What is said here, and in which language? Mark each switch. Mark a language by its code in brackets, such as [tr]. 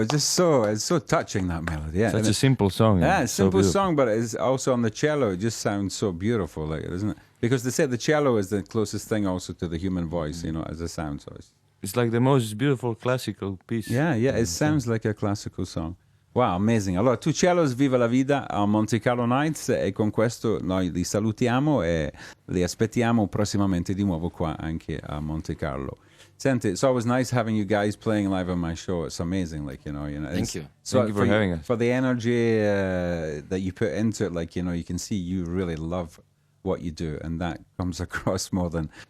[en] It's so touching, that melody. Yeah. Such a simple song. Yeah, simple song, but it's also on the cello. It just sounds so beautiful, like, isn't it? Because they say the cello is the closest thing also to the human voice, as a sound. So it's like the most beautiful classical piece. Yeah, it sounds like a classical song. Wow, amazing. [it] Allora, 2CELLOS, viva la vida a Monte Carlo Nights, e con questo noi li salutiamo e li aspettiamo prossimamente di nuovo qua anche a Monte Carlo. [en] Senti, it's always nice having you guys playing live on my show. It's amazing, Thank you. So Thank you for having us. For the energy that you put into it, you can see you really love what you do, and that comes across more than...